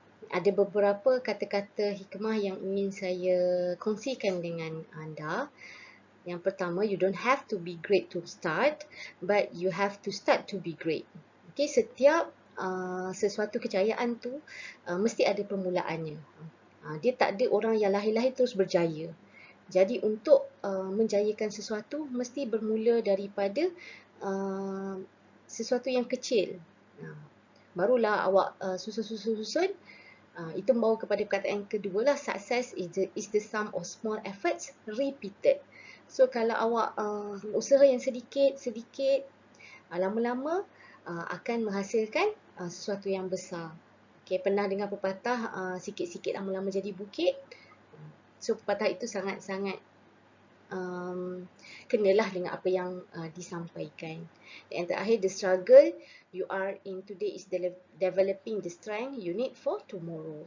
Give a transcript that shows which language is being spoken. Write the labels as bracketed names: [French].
[Malay] Ada beberapa kata-kata hikmah yang ingin saya kongsikan dengan anda. [English] Yang pertama, you don't have to be great to start, but you have to start to be great. [Malay] Okay, setiap sesuatu kejayaan tu mesti ada permulaannya. Dia tak ada orang yang lahir-lahir terus berjaya. Jadi untuk menjayakan sesuatu mesti bermula daripada sesuatu yang kecil. Barulah awak susun. Itu membawa kepada perkataan yang kedua lah, [English] success is the sum of small efforts repeated. [Malay] So kalau awak usaha yang sedikit, lama-lama akan menghasilkan sesuatu yang besar. Okay, pernah dengar pepatah sikit-sikit lama-lama jadi bukit? So pepatah itu sangat-sangat kenalah dengan apa yang disampaikan. [English] Yang terakhir, the struggle you are in today is developing the strength you need for tomorrow.